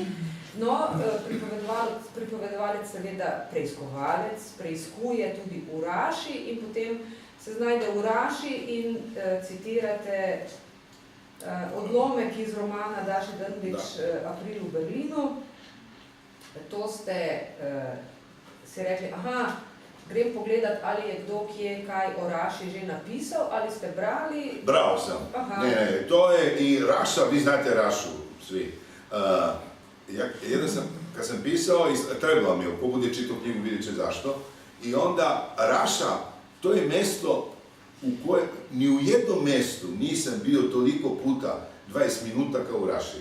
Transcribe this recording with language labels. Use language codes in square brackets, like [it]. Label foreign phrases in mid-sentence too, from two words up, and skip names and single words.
[sl] No, pripovedovalec seveda preiskovalec, preiskuje tudi v Raši in potem se znajde v Raši in citirate odlomek iz romana Daše Drndić April v Berlinu. To ste si rekli, grem pogledat, ali je kdo kje kaj o Raši že napisal, ali ste brali? [sr] Bral sam. Ne, to je i Raša, vi znate Rašu, svi. Kad sam pisao, trebalo mi je, ko bude čitao knjigu, vidjet će zašto. I onda Raša, to je mesto u kojem, ni u jednom mestu nisam bio toliko puta 20 minuta kao u Raši.